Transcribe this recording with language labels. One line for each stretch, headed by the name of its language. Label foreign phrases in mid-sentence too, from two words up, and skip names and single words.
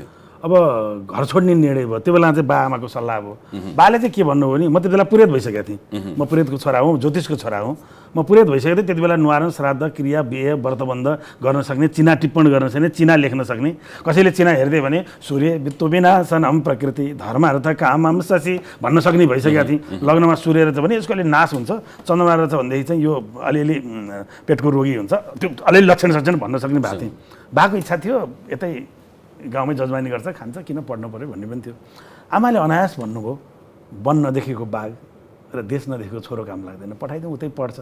Nepali: अब घर छोड्ने निर्णय भयो। त्यो बेला चाहिँ बा आमाको सल्लाह भयो। बाले चाहिँ के भन्नुभयो भने, म त्यति बेला पुरोहित भइसकेको थिएँ। म पुरोहितको छोरा हुँ, ज्योतिषको छोरा हुँ। म पुरोहित भइसकेको थिएँ। त्यति बेला न्वारण, श्राद्ध, क्रिया, बिहे, व्रतबन्ध गर्न सक्ने, चिना टिप्पण गर्न सक्ने, चिना लेख्न सक्ने। कसैले चिना हेर्दै भने
Sanskrit: सूर्य वित्तो विनाशनम प्रकृति धर्म अर्थ कामम शशि
Nepali: भन्न सक्ने भइसकेको थिएँ। लग्नमा सूर्य रहेछ भने यसको अलि नाश हुन्छ, चन्द्रमा रहेछ भनेदेखि चाहिँ यो अलिअलि पेटको रोगी हुन्छ, त्यो अलिअलि लक्षण सक्छन् भन्न सक्ने भएको थिएँ। बाको इच्छा थियो यतै गाउँमै जजमानी गर्छ, खान्छ, किन पढ्नु पऱ्यो भन्ने पनि थियो। आमाले अनायास भन्नुभयो, वन नदेखेको बाघ र देश नदेखेको छोरो काम लाग्दैन, पठाइदिउँ, उतै पढ्छ।